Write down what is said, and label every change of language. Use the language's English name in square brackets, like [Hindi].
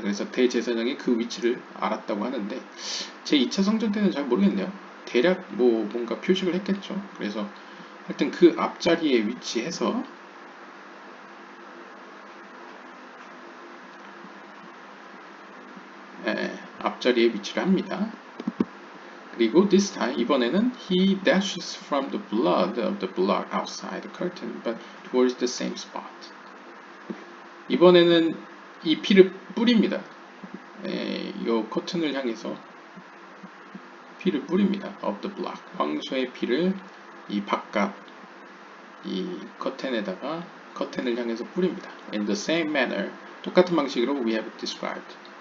[Korean] 그래서 대제사장이 그 위치를 알았다고 하는데 제 2차 성전 때는 잘 모르겠네요. 대략 뭐 뭔가 표식을 했겠죠. 그래서 하여튼 그 앞자리에 위치해서 앞자리에 위치를 합니다. 그리고 [English] this time [Korean] 이번에는 [English] he dashes from the blood of the block outside the curtain but towards the same spot. [Korean] 이번에는 이 피를 뿌립니다. 이 커튼을 향해서 피를 뿌립니다. [English] of the block. [Korean] 황소의 피를 이 바깥 이 커튼을 향해서 뿌립니다. [English] In the same manner. [Korean] 똑같은 방식으로 [English] we have described.